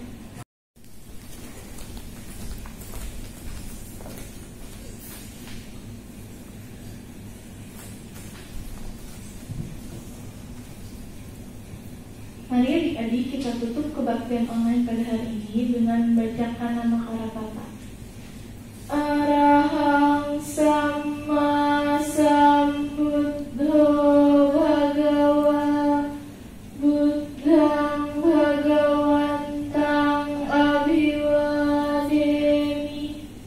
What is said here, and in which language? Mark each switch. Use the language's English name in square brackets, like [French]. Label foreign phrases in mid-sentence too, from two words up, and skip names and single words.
[Indonesian] Mari adik-adik kita tutup kebaktian online pada hari ini dengan membacakan nama Karapata. [Pali] Arahang Sama Sambuddho Bhagawa Buddhang Bhagawantang Abhiwademi.